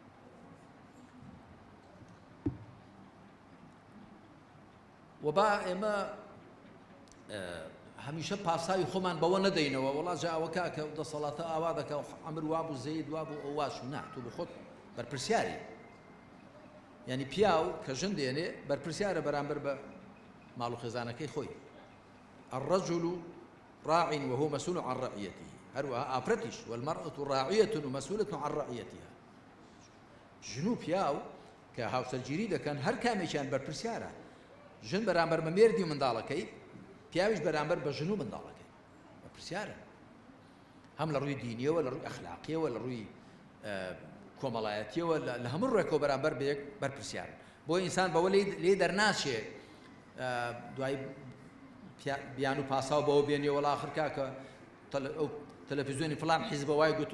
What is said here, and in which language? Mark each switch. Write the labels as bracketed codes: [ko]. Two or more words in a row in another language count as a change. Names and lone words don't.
[ckb] و با ئێمە هەمیشە پاساوی خۆمان بەوە نەدەینەوە وەڵا جاوەکە کە دەسەڵاتە ئاوا دەکە عەمر وابوو زەید وابوو ئەو واش نا تۆ بە خۆت بەرپرسیاری یعنی پیاو کە ژن دێنێ بەرپرسیارە بەرامبەر بە ماڵ و خێزانەکەی خۆی [ar] الرجل راع وهو مسؤول عن رعيته [ckb] هەروەها ئافرەتیش [ar] والمرأة راعية ومسؤولة عن رعيتها [ckb] ژن و پیاو کە هاوسەرگیری دەکەن هەر کامێکیان بەرپرسیارە ژن بەرامبەر بە مێردی و منداڵەکەی پیاویش بەرامبەر بە ژن و منداڵەکەی بەرپرسیارە هەم لە ڕووی دینیەوە لە ڕووی ئەخلاقیەوە لە ڕووی کۆمەڵایەتیەوە لە هەموو ڕێکەوە بەرامبەر بە یەک بەرپرسیارن بۆ ئینسان بەوە لێ دەرناچێ دوای بیان و پاساو بەوە بێنێ وەڵا ئاخر کاکە ئەو تەلەڤیزیۆنی فڵان حیزبە وای گوت